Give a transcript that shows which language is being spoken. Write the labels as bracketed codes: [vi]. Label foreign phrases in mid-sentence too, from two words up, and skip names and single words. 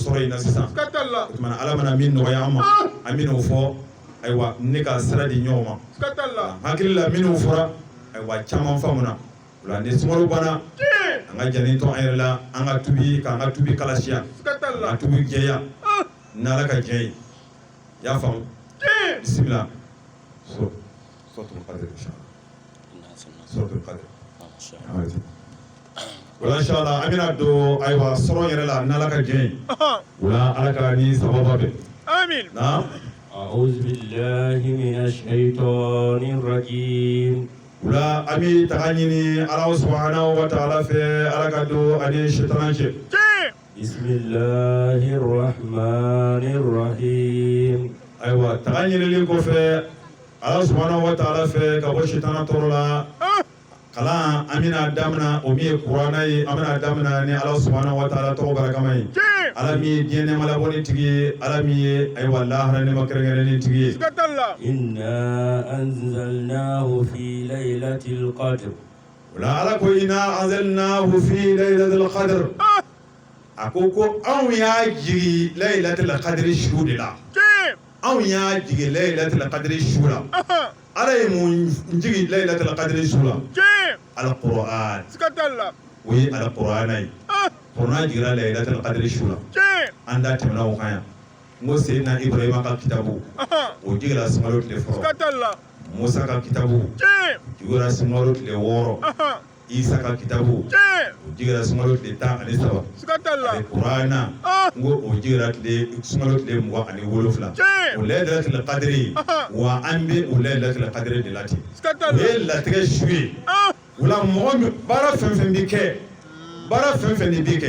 [bm] sɔrɔ in na sisan o tuma ala mana min nɔgɔya an ma an bɛn'o fɔ ayiwa ne ka sira di ɲɔgɔn ma hakili la minnu fɔra ayiwa caman faamuna o la ni sunkalo banna an ka jani to an yɛrɛ la an ka tubi k'an ka tubi kalasiya k'an tubi jɛya n'ala ka jɛ ye i y'a faamu bisimila [ar] سورة القدر سورة القدر [bm] wala inshallah an bɛna don ayiwa sɔrɔ yɛrɛ la n'ala ka jɛ ye wala ala ka ni sababa bɛ amin na [ar] أعوذ بالله من الشيطان الرجيم [bm] wula an bɛ taga ɲini ala [ar] سبحانه وتعالى [bm] fɛ ala ka don ani shaitan cɛ [ar] بسم الله الرحمن الرحيم [bm] ayiwa taga ɲinili kɔfɛ ala [ar] سبحانه وتعالى [bm] fɛ ka bɔ shaitan tɔɔrɔ la kalan an bɛna daminɛ o min ye kuranɛ ye an bɛna daminɛ ni ala [ar] سبحانه وتعالى [bm] tɔgɔ barakama ye ala min ye diɲɛ nɛɛma labɔli tigi ye ala min ye ayiwa lahara nɛɛma kɛrɛnkɛrɛnni tigi ye [ar] إنا أنزلناه في ليلة القدر [bm] o la ala ko [ar] إنا أنزلناه في ليلة القدر [bm] a ko anw y'a jigi [ar] ليلة القدر [bm] su de la anw y'a jigi [ar] ليلة القدر [bm] su la ala ye mun jigi [ar] ليلة القدر [bm] su la alquran o ye alqur'ana ye qur'an jigira [ar] ليلة القدر [bm] su la an da tɛmɛna o kan yan n ko seydina ibrahima ka kitabu o jigira sunkalo tile fɔlɔ musa ka kitabu jigira sunkalo tile 6 isa ka kitabu o jigira sunkalo tile 13 ale qur'ana n ko o jigira sunkalo tile 27 o [ar] ليلة القدر [bm] wa an bɛ o [ar] ليلة القدر [bm] de la ten o ye latigɛ su ye wala mɔgɔ min baara fɛn fɛn bɛ kɛ baara fɛn fɛn de bɛ kɛ